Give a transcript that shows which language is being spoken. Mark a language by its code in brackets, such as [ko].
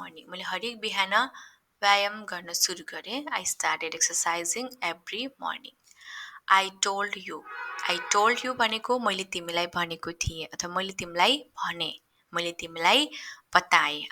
[ne] मैले हरेक बिहान व्यायाम गर्न सुरु गरेँ। [en] I started exercising every morning. I told you [ne] भनेको मैले तिमीलाई भनेको थिएँ, अथवा मैले तिमीलाई भने, मैले तिमीलाई बताएँ।